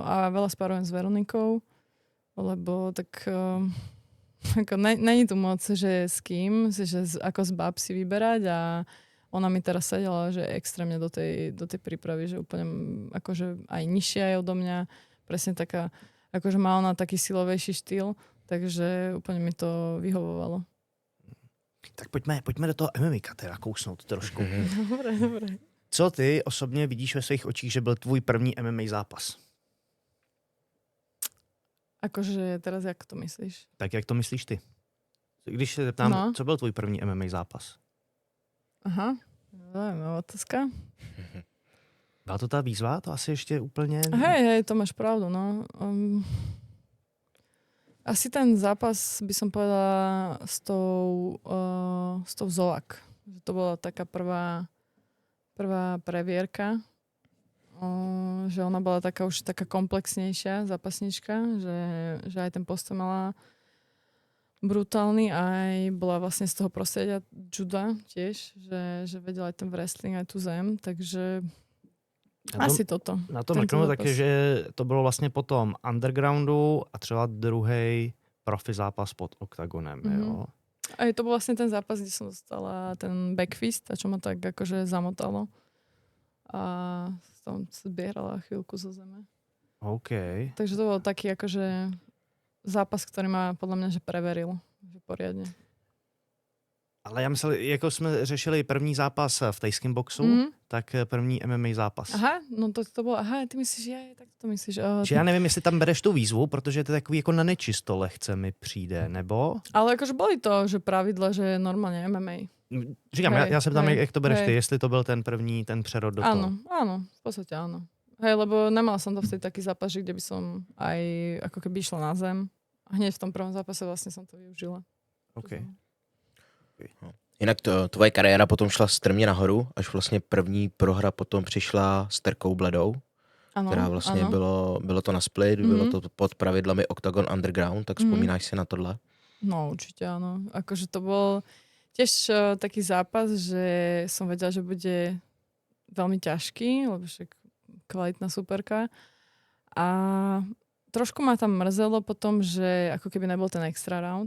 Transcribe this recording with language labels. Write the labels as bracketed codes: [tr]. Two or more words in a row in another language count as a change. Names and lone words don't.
[sk] A veľa sparujem s Veronikou, lebo tak ako není tu moc, že s kým, že ako z báb si vyberať a ona mi teraz sedela, že extrémne do tej prípravy, že úplne akože aj nižšia je odo mňa, presne taká, akože má ona taký silovejší štýl, takže úplne mi to vyhovovalo. [cs] Tak pojďme do toho MMA teda kousnout trošku. [sk] Dobre. [cs] Co ty osobně vidíš ve svých očích, že byl tvůj první MMA zápas? [sk] Akože teraz jak to myslíš? [cs] Tak jak to myslíš ty? Když se zeptám, co byl tvůj první MMA zápas? [sk] Aha, zaujímavá otázka. [cs] Byla to ta výzva? To asi ještě úplně... [sk] Hej, to máš pravdu, no. Asi ten zápas by som povedala s tou Zolak. Že to bola taká prvá previerka. Že ona bola už taká komplexnejšia zápasnička, že aj ten postoj mala brutálny, aj bola vlastne z toho prostredia juda tiež, že vedela aj ten wrestling, aj tú zem, takže asi toto. [cs] Na tom řeknu taky, že to bylo vlastně po tom undergroundu a třeba druhý profi zápas pod oktagonem. Jo? [sk] A to bol vlastne ten zápas, kde som dostala ten backfist, a čo ma tak akože zamotalo. A som zbierala chvíľku zo zeme. [cs] OK. [sk] Takže to bol taký akože zápas, ktorý ma podľa mňa že preveril. Že poriadne. [cs] Ale já myslel, jako jsme řešili první zápas v tajském boxu, tak první MMA zápas. Aha, no to bylo, ty myslíš, tak to myslíš. Že já nevím, jestli tam bereš tu výzvu, protože to je takový jako na nečisto lehce mi přijde, nebo? [sk] Ale jakože boli to, že pravidla, že normálně MMA. [cs] Říkám, já se ptám, jak to bereš ty, jestli to byl ten první, ten přerod do toho. [sk] Áno, v podstate áno. Hej, lebo nemala som to vtedy taký zápas, kde by som aj ako keby išla na zem. A hneď v tom prvom zápase vlastne som to využila. [cs] OK. Jinak tvoje kariéra potom šla strmě nahoru, až vlastně první prohra potom přišla s Terkou Bledou, která vlastně bylo to na split, bylo to pod pravidlami Octagon Underground, tak vzpomínáš si na tohle? [sk] No určite áno. Akože to bol tiež taký zápas, že som vedela, že bude veľmi ťažký, lebo však kvalitná superka. A trošku ma tam mrzelo potom, že ako keby nebol ten extra round.